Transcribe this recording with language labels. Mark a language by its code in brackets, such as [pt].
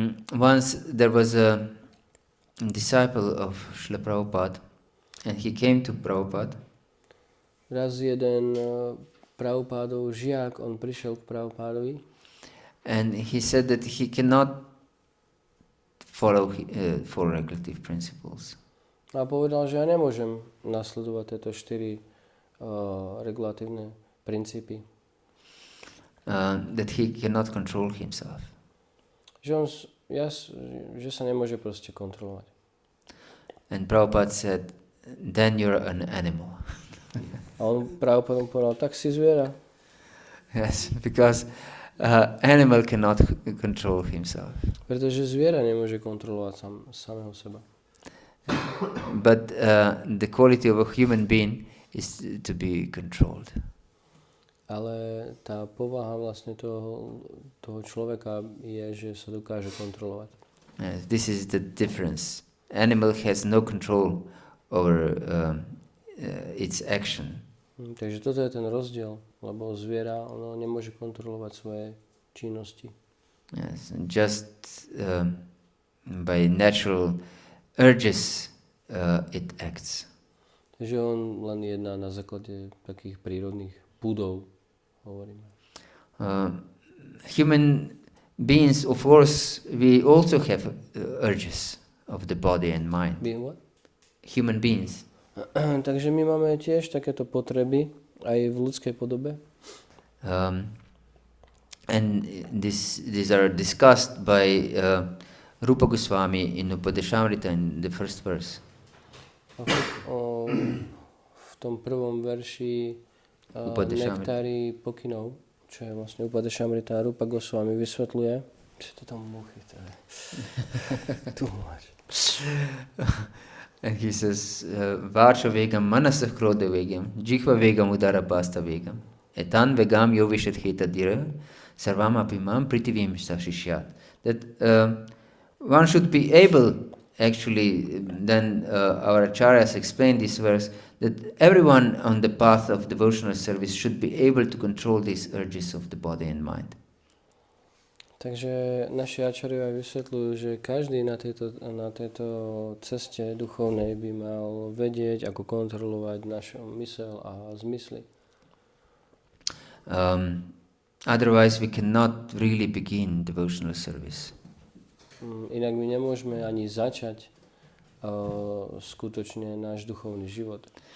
[en] Once there was a disciple of Srila Prabhupada, and he came to Prabhupada. [sk] Raz jeden Prabhupádov žiak, on prišiel k Prabhupádovi. [en] And he said that he cannot follow four regulative principles. [sk] A povedal, že ja nemôžem nasledovať tieto 4 regulatívne princípy. [en] That he cannot control himself. [sk] Že sa nemôže proste kontrolovať. [en] And Prabhupada said, then you're an animal. [sk] A on Prabhupada povedal, tak si zviera. [en] Yes, because animal cannot control himself. [sk] Pretože zviera nemôže kontrolovať samého seba. [en] But the quality of a human being is to be controlled. [sk] Ale tá povaha vlastne toho človeka je, že sa dokáže kontrolovať. [en] Yes, this is the difference. Animal has no control over its action. [sk] Takže toto je ten rozdiel, lebo zviera ono nemôže kontrolovať svoje činnosti. [en] Yes, and just by natural urges it acts. [sk] Takže on len jedná na základe takých prírodných púdov, hovoríme. [en] Human beings, of course, we also have urges of the body and mind. Being what? Human beings. [sk] Takže my máme tiež takéto potreby aj v ľudskej podobe. [en] And these are discussed by Rupa Goswami in Upadeshamrita in the first verse. [sk] V tom prvom verši Nektári pokynov, čo je vlastne Upadeshamrita, Rupa Goswami vysvetľuje. Čo to tam muchy? Tu máš. [en] And he says, [sa] Varsha vegam manasah krodha vegam, jihva vegam udara pasta vegam, etan vegam yovishat heta dira, sarvam apimam pritivim sashishyat. [en] That one should be able, actually, then our acharyas explain this verse, that everyone on the path of devotional service should be able to control these urges of the body and mind. [sk] Takže naši ačariovia vysvetľujú, že každý na tejto ceste duchovnej by mal vedieť, ako kontrolovať našu myseľ a zmysly. [en] Otherwise we cannot really begin devotional service. [sk] Inak my nemôžeme ani začať skutočne náš duchovný život.